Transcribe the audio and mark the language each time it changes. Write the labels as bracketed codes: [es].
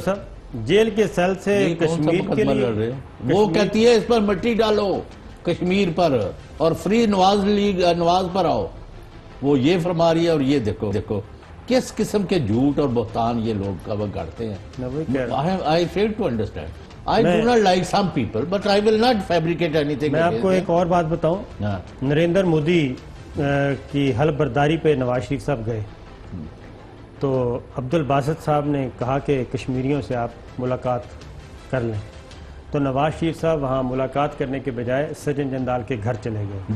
[ur] صاحب جیل کے سیل سے کشمیر کے لیے وہ کہتی ہے اس پر مٹی ڈالو کشمیر پر اور فری نواز پر آؤ. وہ یہ فرما رہی ہے اور یہ دیکھو کس قسم کے جھوٹ اور بہتان یہ لوگ گاڑتے ہیں. [en] I fail to understand. I do not like some people, but I will not fabricate anything. [ur] میں آپ کو ایک اور بات بتاؤں. نریندر مودی کی حلف برداری پہ نواز شریف صاحب گئے تو عبد الباسط صاحب نے کہا کہ کشمیریوں سے آپ ملاقات کر لیں. تو نواز شریف صاحب وہاں ملاقات کرنے کے بجائے سجن جندال کے گھر چلے گئے.